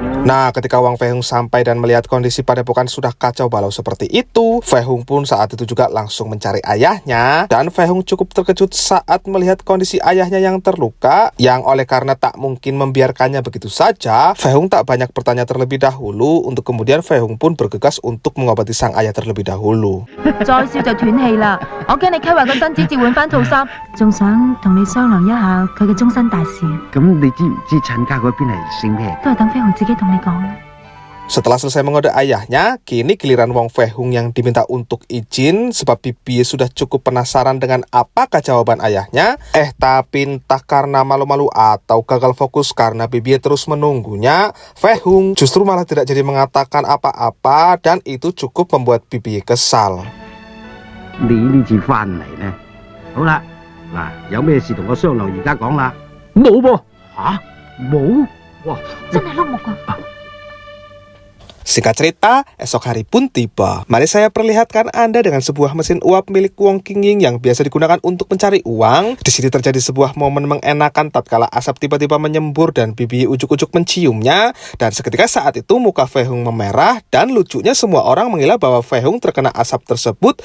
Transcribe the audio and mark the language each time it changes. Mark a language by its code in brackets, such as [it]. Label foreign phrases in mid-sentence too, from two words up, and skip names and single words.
[id] Nah, ketika Wang Fei Hung sampai dan melihat kondisi padepokan sudah kacau balau seperti itu, Fei Hung pun saat itu juga langsung mencari ayahnya. Dan Fei Hung cukup terkejut saat melihat kondisi ayahnya yang terluka, yang oleh karena tak mungkin membiarkannya begitu saja, Fei Hung tak banyak bertanya terlebih dahulu, untuk kemudian Fei Hung pun bergegas untuk mengobati sang ayah terlebih dahulu. [yue] 再笑就斷氣啦！我驚你規劃個身子，照換翻套衫，仲想同你商量一下佢嘅終身大事。咁你知唔知陳家嗰邊係姓咩？都係等飛鴻自己同你講。 [id] Setelah selesai mengode ayahnya, kini giliran Wang Fei Hung yang diminta untuk izin sebab Bibi sudah cukup penasaran dengan apakah jawaban ayahnya. Tapi entah karena malu-malu atau gagal fokus karena Bibi terus menunggunya, Fei Hung justru malah tidak jadi mengatakan apa-apa dan itu cukup membuat Bibi kesal. [yue] 你呢次翻嚟呢？好啦，嗱，有咩事同我商量，而家講啦。冇噃，吓冇？哇，真係碌木啊！ [id] Singkat cerita, esok hari pun tiba. Mari saya perlihatkan Anda dengan sebuah mesin uap milik Wong Qingying yang biasa digunakan untuk mencari uang. Di sini terjadi sebuah momen mengenakan tatkala asap tiba-tiba menyembur dan Bibi ujuk-ujuk menciumnya. Dan seketika saat itu muka Fei Hung memerah dan lucunya semua orang mengira bahwa Fei Hung terkena asap tersebut.